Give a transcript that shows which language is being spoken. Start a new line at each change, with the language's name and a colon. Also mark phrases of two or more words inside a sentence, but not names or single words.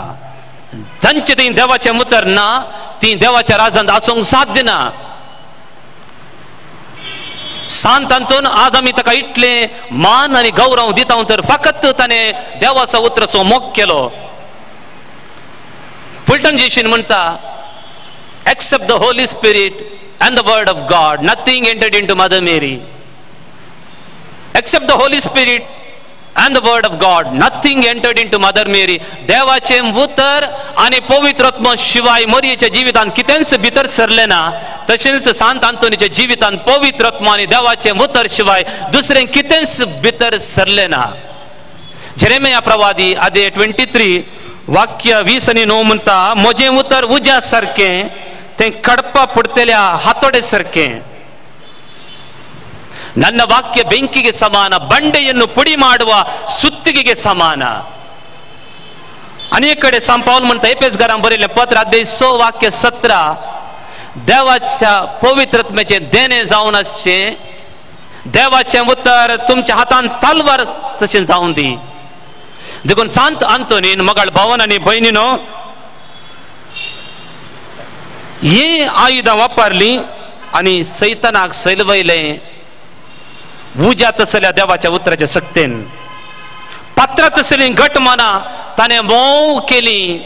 Konkani: तांचे थंय देवाचें उतर ना, ती देवाच्या राज्यांत आसूंक साध्य ना. सांत आंतोन आज आमी ताका इतले मान आनी गौरव दिता, तर फकत ताणें देवाचो उतराचो मोग केलो.
English: फुलटन जेशीन म्हणटा, Except the Holy Spirit and the word of God, nothing entered into Mother Mary. Except the Holy Spirit and the word of God, nothing entered into Mother Mary.
Konkani: देवाचे उतर आणि पवित्र आत्मा शिवाय मरियेच्या जीवितांत कितेंच भितर सरले ना. तशेंच सांत आंतोनीच्या जीवितांत पवित्र आत्मा आणि देवाचे उतर शिवाय दुसरें कितेंच भितर सरले ना. जेरेमिया प्रवादी अध्याय 23 वाक्य 20 आणि 9 म्हणटा, म्हजें उतर उज्या सारकें, तें कडपा पडतल्या हातोडे सारकें.
Kannada: ನನ್ನ ವಾಕ್ಯ ಬೆಂಕಿಗೆ ಸಮಾನ, ಬಂಡೆಯನ್ನು ಪುಡಿ ಮಾಡುವ ಸುತ್ತಿಗೆಗೆ ಸಮಾನ.
Konkani: अनेक कडे सांत पाऊल म्हणता एफेसकारांक बरयल्लें पत्र अध्याय 6 वाक्य 17, देवाच्या पवित्रत्मेचे देणे जावन आसचे, देवाचें उतर तुमच्या हातांत तलवार तशें जावन दी. देखून सांत आंतोनीन मोगाळ भावन आनी भयणीनो, हे आयुधां वापरली आणि सैतानाक सैलवयले उज्या तसल्या देवाच्या उतराच्या सक्तेन पात्रां तसली घट मना ताणें मोव केली